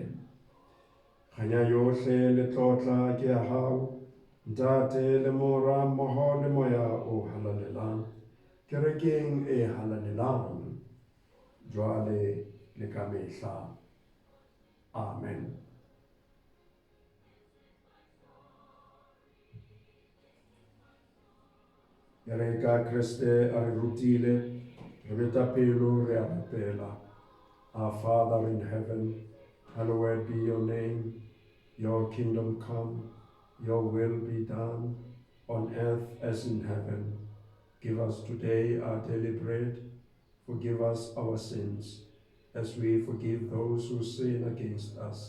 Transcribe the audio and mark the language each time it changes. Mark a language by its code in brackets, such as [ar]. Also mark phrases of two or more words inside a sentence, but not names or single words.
[st] Kganya yohle le tlotla ke ya hao, Ntate le Mora mmoho le moya o halalelang, kerekeng e halalelang, jwale le ka mehla. Amen. Re ka Kriste a re rutile, re beta pelo re a rapela. [en] Our Father in heaven, hallowed be your name. Your kingdom come, your will be done, on earth as in heaven. Give us today our daily bread. Forgive us our sins, as we forgive those who sin against us.